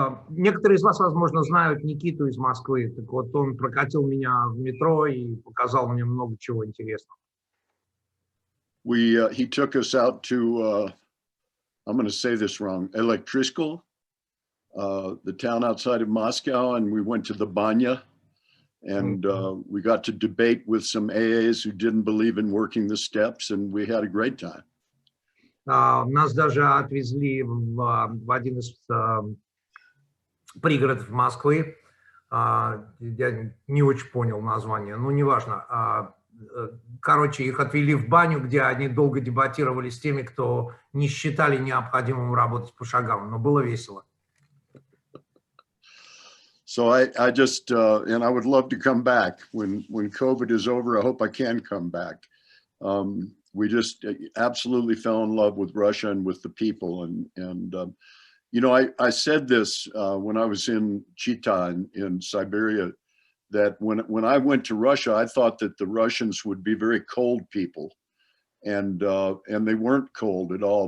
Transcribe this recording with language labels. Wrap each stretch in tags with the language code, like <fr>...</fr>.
<ru>Некоторые из вас, возможно, знают Никиту из Москвы. Так вот, он прокатил меня в метро и показал мне много чего интересного.</ru> <en>He took us out to, I'm going to say this wrong, Elektrichko, the town outside of Moscow, and we went to the Banya. And we got to debate with some AAs who didn't believe in working the steps, and we had a great time.</en> <ru>Нас даже отвезли в один из пригородов Москвы. Я не очень понял название, но неважно. Короче, их отвели в баню, где они долго дебатировали с теми, кто не считали необходимым работать по шагам, но было весело.</ru> <en>So I just, and I would love to come back when COVID is over. I hope I can come back. We just absolutely fell in love with Russia and with the people. And You know, I said this when I was in Chita in Siberia, that when I went to Russia, I thought that the Russians would be very cold people, and they weren't cold at all.</en>